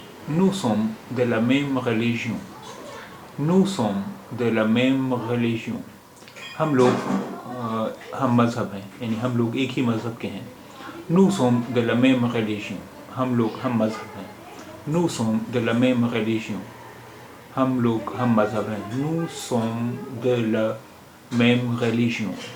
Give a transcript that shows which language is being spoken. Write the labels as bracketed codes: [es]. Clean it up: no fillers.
[fr] Nous sommes de la même religion. Nous sommes de la même religion. [hi] हम मज़हब हैं, यानी हम लोग एक ही मज़हब के हैं। [fr] Nous sommes de la même religion. [hi] हम मज़हब हैं। [fr] Nous sommes de la même religion. [hi] हम मज़हब हैं। [fr] Nous sommes de la même religion.